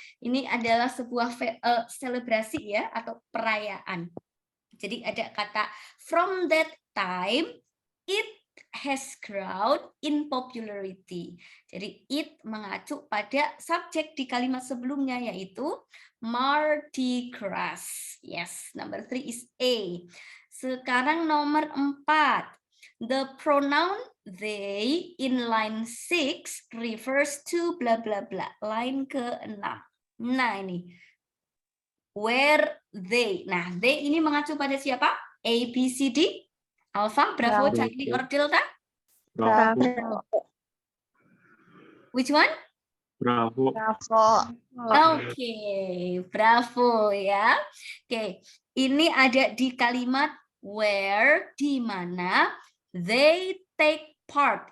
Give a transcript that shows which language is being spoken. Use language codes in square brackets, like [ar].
[id] Ini adalah sebuah selebrasi ya atau perayaan. Jadi ada kata [en] from that time it has grown in popularity. [id] Jadi it mengacu pada subjek di kalimat sebelumnya yaitu Mardi Gras. [en] Yes, number 3 is A. [id] Sekarang nomor 4. [en] The pronoun they in line 6 refers to bla bla bla. [id] Line ke-6. Nah ini. [en] Where they. [id] Nah, they ini mengacu pada siapa? [en] A, B, C, D. Alpha, Bravo, Charlie, or Delta? Bravo. Which one? Bravo. [id] Oke, bravo ya. Oke, ini ada di kalimat where, di mana they take part.